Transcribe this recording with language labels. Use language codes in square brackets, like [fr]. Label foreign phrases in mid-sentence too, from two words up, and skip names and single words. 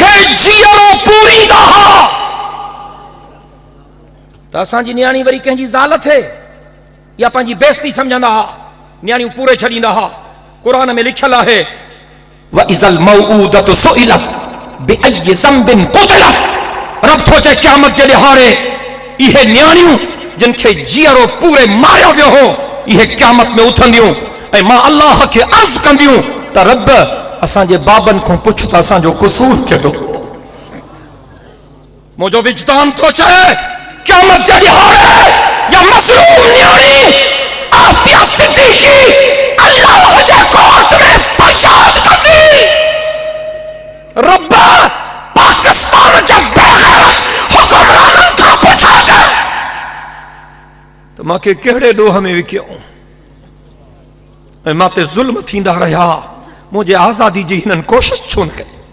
[sd] जीअरो पूरींदा हा त असांजी न्याणी वरी कंहिंजी ज़ाल थे या पंहिंजी बेइज्जती सम्झंदा हा, न्याणियूं पूरे छॾींदा हा। क़ुरान में लिखियल आहे [ar] وإذا الموءودة سئلت بأي ذنب قتلت. [sd] रब थो चए क़यामत जे ॾिहाड़े इहे न्याणियूं जिन खे जीअरो पूरे मारियो वियो हो इहे क़यामत में उथंदियूं ऐं मां अल्लाह खे अर्ज़ कंदियूं त रब असांजे बाबनि खां पुछ त असांजो क़सूर कहिड़ो हो। मुंहिंजो विजदान थो चए क़यामत जे ॾिहाड़े या मसलूम न्याणी आसिया सिद्दीकी अल्लाह जे कोर्ट में फरियाद कंदी रब पाकिस्तान जे बेग़ैरत हुक्मराननि खां पुछा कर त मूंखे कहिड़े ॾोह में विकियो ऐं मां ते ज़ुल्म थींदा रहिया, मुंहिंजे आज़ादी जी हिननि कोशिश छो न कई।